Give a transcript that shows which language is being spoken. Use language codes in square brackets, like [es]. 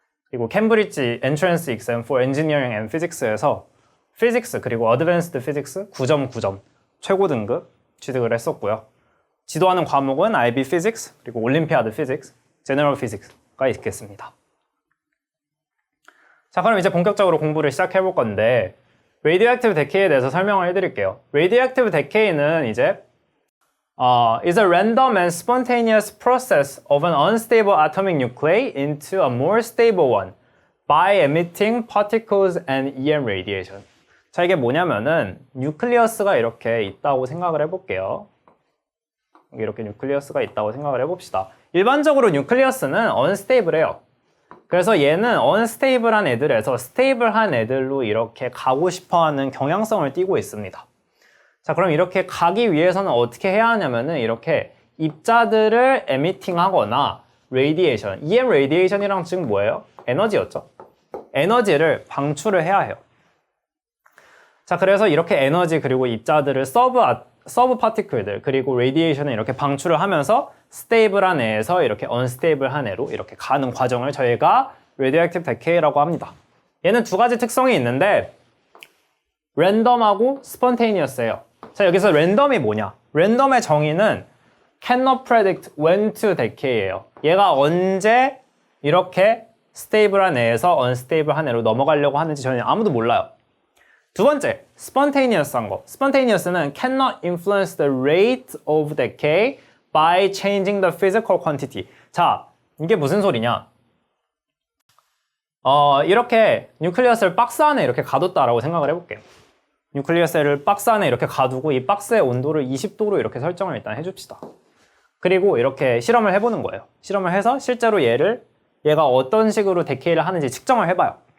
[ko] 그리고 캠브리지 엔트랜스 익셈 for Engineering and Physics에서 피직스 그리고 어드밴스드 피직스 9.9점 최고 등급 취득을 했었고요. 지도하는 과목은 IB Physics, 그리고 올림피아드 Physics, General Physics가 있겠습니다. 자, 그럼 이제 본격적으로 공부를 시작해 볼 건데 Radioactive Decay에 대해서 설명을 해드릴게요. [en] Radioactive Decay는 이제 is a random and spontaneous process of an unstable atomic nuclei into a more stable one by emitting particles and EM radiation. [ko] 자, 이게 뭐냐면은 뉴클리어스가 이렇게 있다고 생각을 해볼게요. 이렇게 뉴클리어스가 있다고 생각을 해봅시다. 일반적으로 뉴클리어스는 언스테이블해요. 그래서 얘는 언스테이블한 애들에서 스테이블한 애들로 이렇게 가고 싶어하는 경향성을 띠고 있습니다. 자, 그럼 이렇게 가기 위해서는 어떻게 해야 하냐면은 이렇게 입자들을 에미팅하거나 레디에이션, EM 레디에이션이랑 지금 뭐예요? 에너지였죠? 에너지를 방출을 해야 해요. 자, 그래서 이렇게 에너지 그리고 입자들을 서브 파티클들 그리고 레디에이션을 이렇게 방출을 하면서 스테이블한 애에서 이렇게 언스테이블한 애로 이렇게 가는 과정을 저희가 Radioactive Decay라고 합니다. 얘는 두 가지 특성이 있는데 랜덤하고 스폰테이니어스예요. 자, 여기서 랜덤이 뭐냐? 랜덤의 정의는 [en] cannot predict when to decay예요. [ko] 얘가 언제 이렇게 스테이블한 애에서 언스테이블한 애로 넘어가려고 하는지 저희는 아무도 몰라요. 두 번째, spontaneous한 거. [en] spontaneous는 cannot influence the rate of decay by changing the physical quantity. [ko] 자, 이게 무슨 소리냐? 이렇게 뉴클리어스를 박스 안에 이렇게 가뒀다라고 생각을 해볼게요. 뉴클리어스를 박스 안에 이렇게 가두고 이 박스의 온도를 20도로 이렇게 설정을 일단 해줍시다. 그리고 이렇게 실험을 해보는 거예요. 실험을 해서 실제로 얘가 어떤 식으로 데케이를 하는지 측정을 해봐요.